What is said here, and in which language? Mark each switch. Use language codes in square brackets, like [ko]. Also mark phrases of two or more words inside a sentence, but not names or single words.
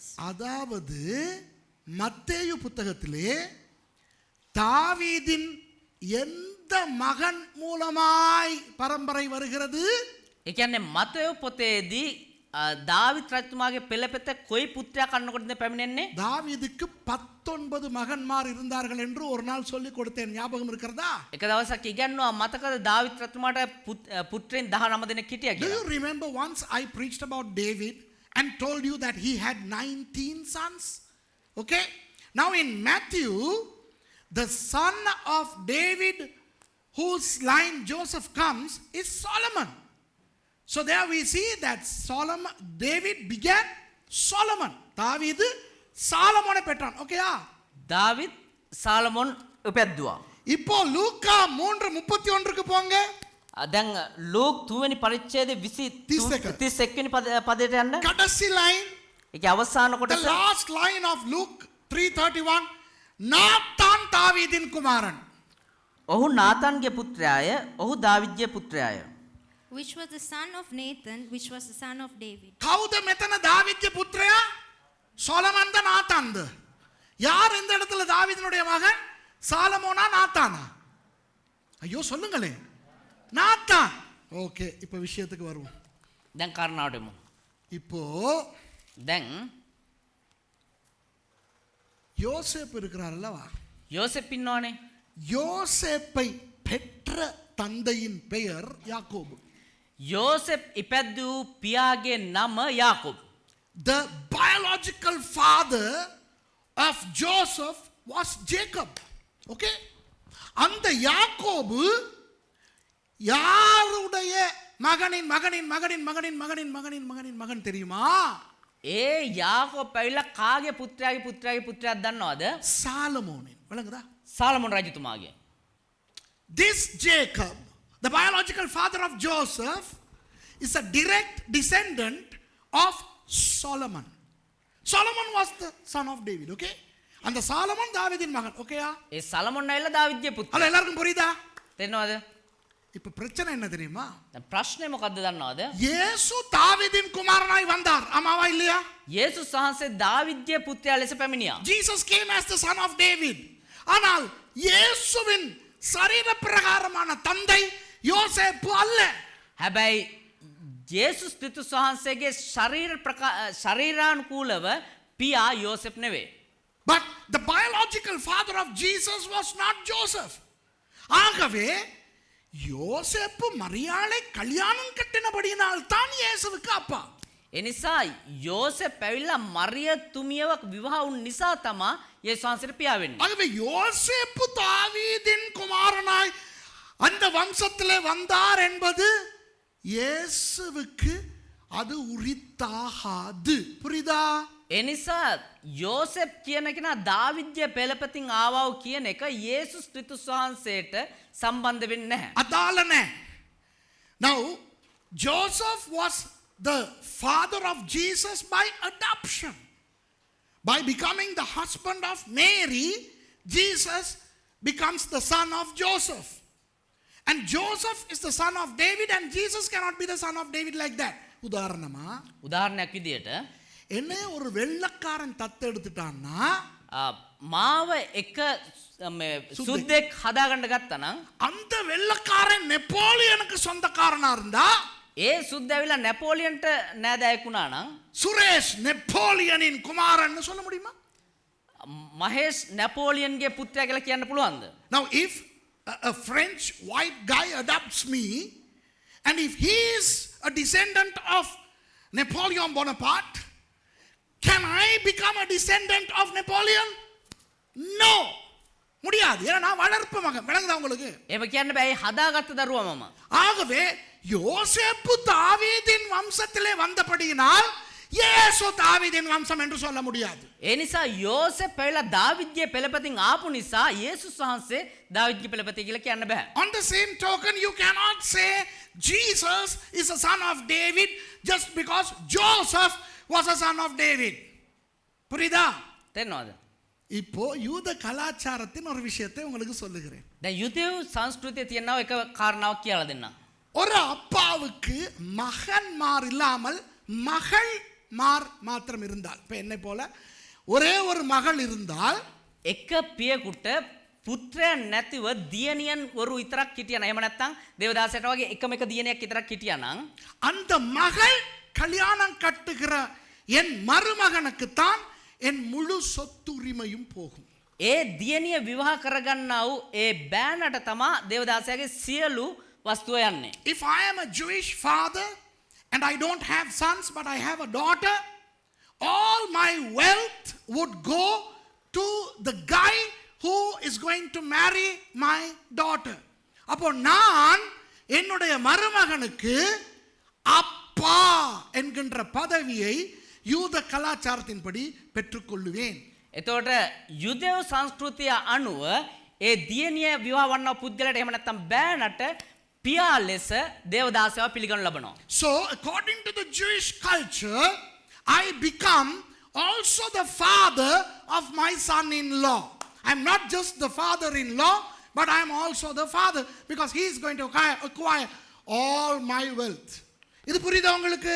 [ta] அதாவது மத்தேயு புத்தகத்திலே தாவீதின் எந்த மகன் மூலமாய் பரம்பரை வருகிறது? [si] ඒ කියන්නේ මතෙව් පොතේදී දාවිත් රජතුමාගේ පෙළපෙත කොයි පුත්‍රයා කන්නකොටද පැමිණෙන්නේ? [ta] தாவீதுக்கு 19 மகன்மார் இருந்தார்கள் என்று ஒரு நாள் சொல்லி கொடுத்தேன். ஞாபகம் இருக்கிறதா? [si] එක දවසක් ඉගන්නවා මතකද දාවිත් රජතුමාට පුත්‍රයන් 19 දෙනෙක් හිටියා [en] Do [si] කියලා? [en] you remember once I preached about David and told you that he had 19 sons? Okay? Now in Matthew, the son of David whose line Joseph comes is Solomon. So there we see that David began Solomon. [ta] தாவீது சாலமோனை பெற்றான். ஓகேயா? [si] දාවිත් සාලමොන් උපැද්දුවා. [ta] இப்போ லூக்கா 3:31க்கு போங்க. [si] දැන් ලූක් 2 වෙනි පරිච්ඡේදයේ 31 වෙනි පදයට යන්න. [ta] கடைசி லைன், [si] ඒකේ අවසාන [en] the [si] කොටස [en] last line of Luke 3:31, [ta] நாத்தான் தாவீதின் குமாரன். [si] ඔහු නාතන්ගේ පුත්‍රයාය. ඔහු දාවිත්ගේ පුත්‍රයාය. [en] Which was the son of Nathan, which was the son of David. [si] කවුද මෙතන දාවිත්ගේ පුත්‍රයා? [ta] சோலமன் தான் நாத்தான். யார் இந்த இடத்துல தாவீதினுடைய மகன்? சாலமோனா நாத்தானா? ஐயோ சொல்லுங்களே. நாத்தான். ஓகே, இப்போ விஷயத்துக்கு வருவோம். [si] දැන් කාරණාවට එමු. [ta] இப்போ [si] දැන් [ta] யோசேப்பு இருக்கிறார் அல்லவா? [si] යෝසෙප් ඉන්නවනේ. [ta] யோசேப்பை பெற்ற தந்தையின் பெயர் யாக்கோபு. [si] යෝසෙප් ඉපැද්දූ පියාගේ නම යාකොබ්. [en] The biological father of Joseph was Jacob. Okay? [ta] அந்த யாக்கோபு யாருடைய மகனின் மகனின் மகனின் மகனின் மகனின் மகனின் மகனின் மகன் தெரியுமா? [si] ඒ යාකොබ් පැවිලා කාගේ පුත්‍රයාගේ පුත්‍රයාගේ පුත්‍රයාද දන්නවද? [ta] சாலமோனின். விளங்குதா? [si] සාලමොන් රජතුමාගේ. [en] This Jacob, the biological father of Joseph, is a direct descendant of Solomon. Solomon was the son of David, okay? [ta] அந்த சாலமன் தாவீதின் மகன், ஓகேயா? [si] ඒ සලමොන් ඇවිල්ලා දාවිත්ගේ [ta] அல்ல, [si] පුත්‍රයා. [ta] எல்லாருக்கும் புரியுதா? [si] තේරෙනවද? [ta] இப்ப பிரச்சனை என்ன தெரியுமா? [si] දැන් ප්‍රශ්නේ මොකද්ද දන්නවද? [ta] இயேசு தாவீதின் குமாரனாய் வந்தார். ஆமாவா இல்லையா? [si] යේසුස් වහන්සේ දාවිත්ගේ පුත්‍රයා ලෙස පැමිණියා. [en] Jesus came as the son of David. [ta] ஆனால் இயேசுவின் சரீர பிரகாரமான தந்தை யோசேப்பு அல்ல. [si] හැබැයි යේසුස් ක්‍රිස්තුස් වහන්සේගේ ශරීරානුකූලව පියා යෝසෙප් නෙවේ. [en] But the biological father of Jesus was not Joseph. [ta] ஆகவே யோசேப்பு மரியாளை கல்யாணம் கட்டினபடியினால் தான் இயேசுவுக்கு அப்பா. [si] එනිසා යෝසෙප් ඇවිල්ලා මරිය තුමියව විවාහ වුන් නිසා තමා යේසුස් වහන්සේට පියා වෙන්නේ. [ta] ஆகவே யோசேப்பு தாவீதின் குமாரனாய் அந்த வம்சத்திலே வந்தார் என்பது இயேசுவுக்கு அது உரித்தாகாது. புரியுதா? [si] එනිසා යෝසෙප් කියන කෙනා දාවිද්ගේ පෙළපතින් ආවව කියන එක යේසුස් ක්‍රිස්තුස් වහන්සේට සම්බන්ධ වෙන්නේ නැහැ. [ta] அதாலனே. [en] Now Joseph was the father of Jesus by adoption. By becoming the husband of Mary, Jesus becomes the son of Joseph. And Joseph is the son of David, and Jesus cannot be the son of David like that. [si] උදාහරණයක් විදියට [ta] என்ன ஒரு வெள்ளக்காரன் தத்தெடுத்துட்டான்னா [si] මාව එක සුද්දෙක් හදාගන්න ගත්තා නම් [ta] அந்த வெள்ளக்காரன் நெப்போலியனுக்கு சொந்தக்காரனா இருந்தா [si] ඒ සුද්ද ඇවිල්ලා නැපෝලියන්ට නෑදෑයෙක් වුණා නම් [ta] சுரேஷ் நெப்போலியனின் குமாரன் சொல்ல முடியுமா? [si] මහේෂ් නැපෝලියන්ගේ පුත්‍රයා කියලා කියන්න පුළුවන්ද? [en] Now if a French white guy adopts me, and if he is a descendant of Napoleon Bonaparte, can I become a descendant of Napoleon? No. [ta] முடியாது. ஏன்னா நான் வளர்ப்பு மகன். விளங்குதா உங்களுக்கு? [si] එහෙම කියන්න බෑ. හදාගත්ත දරුවා මම. [ta] ஆகவே யோசேப்பு தாவீதின் வம்சத்திலே வந்தபடியினால் இயேசு தாவீதின் வம்சம் என்று சொல்ல முடியாது. [si] ඒ නිසා යෝසෙප් ඇවිල්ලා දාවිද්ගේ පෙළපතින් ආපු නිසා යේසුස් වහන්සේ දාවිද්ගේ පෙළපති කියලා කියන්න බෑ. [en] On the same token, you cannot say Jesus is a son of David just because Joseph was a son of David. [ta] புரியுதா? [si] තේරෙනවද? [ta] இப்போ யூத கலாச்சாரத்தின் ஒரு விஷயத்தை உங்களுக்கு சொல்லுகிறேன். [si] දැන් යුදෙව් සංස්කෘතියේ තියෙනවා එක කාරණාවක් කියලා දෙන්නම්. [ta] ஒரு அப்பாவுக்கு மகன்மார் இல்லாமல் மகள்மார் மாத்திரம் இருந்தால், இப்போ என்னை போல ஒரே ஒரு மகள் இருந்தால் [si] එක පියෙකුට පුත්‍රයන් නැතිව දියණියන් වරු විතරක් හිටියා නම් එහෙම නැත්නම් දේවදාසයට වගේ එකම එක දියණියක් විතරක් හිටියා නම් [ta] அந்த மகள் கல்யாணம் கட்டுகிற என் மருமகனுக்குத்தான் என் முழு சொத்துரிமையும் போகும். [si] ඒ දියණිය විවාහ කරගන්නා වූ ඒ බෑනට තමා දේවදාසයාගේ සියලු වස්තුව යන්නේ. [en] If I am a Jewish father and I don't have sons but I have a daughter, all my wealth would go to the guy who is going to marry my daughter. [ta] அப்போ நான் என்னுடைய மருமகனுக்கு அப்பா என்கின்ற பதவியை யூத கலாச்சாரத்தின்படி பெற்றுக்கொள்ளுவேன். [si] එතකොට යුදෙව් සංස්කෘතිය අනුව ඒ දියණිය විවාහ වන්නා පුද්ගලයාට එහෙම නැත්නම් බෑනට පියා ලෙස දේවදාසයව පිළිගනු ලබනවා. [en] So according to the Jewish culture, I become also the father of my son-in-law. I'm not just the father-in-law, but I'm also the father because he is going to acquire all my wealth. [ta] இது புரியுதா உங்களுக்கு?